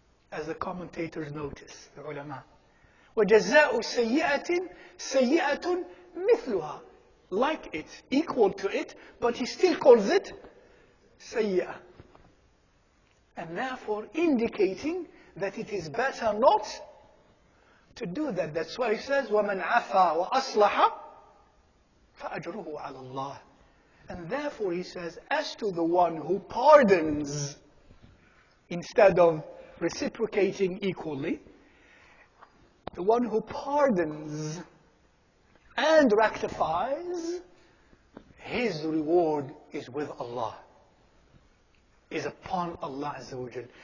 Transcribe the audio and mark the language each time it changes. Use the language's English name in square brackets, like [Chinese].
[English] As the commentators notice, the ulama. [Arabic] وَجَزَاءُ سَيِّئَةٍ سَيِّئَةٌ مِثْلُهَا. [English] Like it, equal to it, but He still calls it سيئة. And therefore indicating that it is better not to do that. That's why He says, [Arabic] وَمَنْ عَفَى وَأَصْلَحَ فَأَجْرُهُ عَلَى اللَّهِ. [English] And therefore He says, as to the one who pardons instead of reciprocating equally, the one who pardons and rectifies, his reward is with Allah, is upon Allah Azza wa Jal.